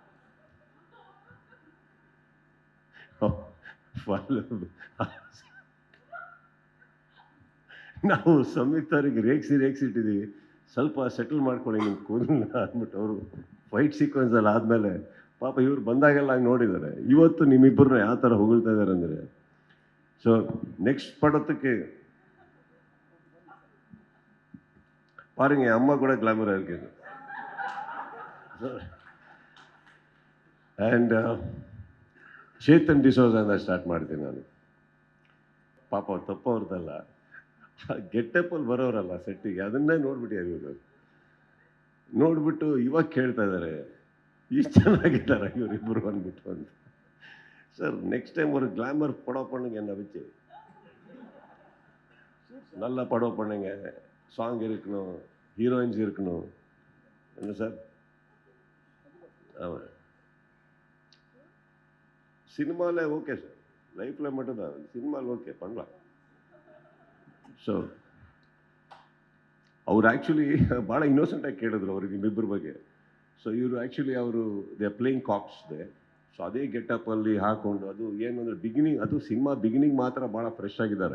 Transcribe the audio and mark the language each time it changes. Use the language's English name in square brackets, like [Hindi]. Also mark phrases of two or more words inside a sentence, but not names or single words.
[Kannada] ನಾವು ಸಂಯುಕ್ತ ಅವ್ರಿಗೆ ರೇಗಿಸಿಟ್ಟಿದ್ದೀವಿ, ಸ್ವಲ್ಪ ಸೆಟಲ್ ಮಾಡ್ಕೊಳ್ಳಿ ನಿಮ್ಮ ಕೂದಲನ್ನ ಅಂದ್ಬಿಟ್ಟು. ಅವರು [English] fight sequenceಲ್ಲಿ [Kannada] ಆದಮೇಲೆ ಪಾಪ ಇವ್ರು ಬಂದಾಗೆಲ್ಲ ಹಂಗೆ ನೋಡಿದ್ದಾರೆ. ಇವತ್ತು ನಿಮ್ಮಿಬ್ಬರನ್ನ ಯಾವ ಥರ ಹೊಗಳ್ತಾ ಇದ್ದಾರೆ ಅಂದರೆ, [English] so next [Tamil] படத்துக்கு பாருங்க, அம்மா கூட கிளாமராக இருக்குது. [Kannada] ಆ್ಯಂಡ್ ಚೇತನ್ ಡಿಸೋಜಾಯಿಂದ ಸ್ಟಾರ್ಟ್ ಮಾಡ್ತೀನಿ ನಾನು. ಪಾಪ ತಪ್ಪವ್ರದ್ದಲ್ಲ, ಗೆಟ್ಟಪ್ಪಲ್ಲಿ ಬರೋರಲ್ಲ ಸೆಟ್ಟಿಗೆ, ಅದನ್ನೇ ನೋಡ್ಬಿಟ್ಟಿದ್ದಾರೆ ಇವರು. ನೋಡ್ಬಿಟ್ಟು ಇವಾಗ ಕೇಳ್ತಾ ಇದ್ದಾರೆ, ಇಷ್ಟು ಚೆನ್ನಾಗಿದ್ದಾರೆ ಇವರಿಬ್ಬರು ಅಂದ್ಬಿಟ್ಟು ಅಂತ. [English] sir next [Tamil] டைம் ஒரு கிளாமர் படம் பண்ணுங்க என்ன வச்சு, நல்ல படம் பண்ணுங்க, சாங் இருக்கணும், ஹீரோயின்ஸ் இருக்கணும், என்ன சார்? ஆமாம், சினிமாவில் [English] okay sir, [Tamil] லைஃப்பில் மட்டும்தான், சினிமாவில் ஓகே பண்ணலாம். [Kannada] ಸೊ ಅವ್ರು ಆ್ಯಕ್ಚುಲಿ ಭಾಳ ಇನ್ನೋಸೆಂಟಾಗಿ ಕೇಳಿದ್ರು ಅವ್ರಿಗೆ ನಿಮ್ಮಿಬ್ಬರ ಬಗ್ಗೆ. [English] so ಇವರು actually ಅವರು they are playing cops they. [Kannada] ಸೊ ಅದೇ ಗೆಟಪ್ಪಲ್ಲಿ ಹಾಕ್ಕೊಂಡು, ಅದು ಏನು ಅಂದರೆ ಬಿಗಿನಿಂಗ್, ಅದು [English] cinema beginning [Kannada] ಮಾತ್ರ ಭಾಳ ಫ್ರೆಶ್ ಆಗಿದ್ದಾರೆ.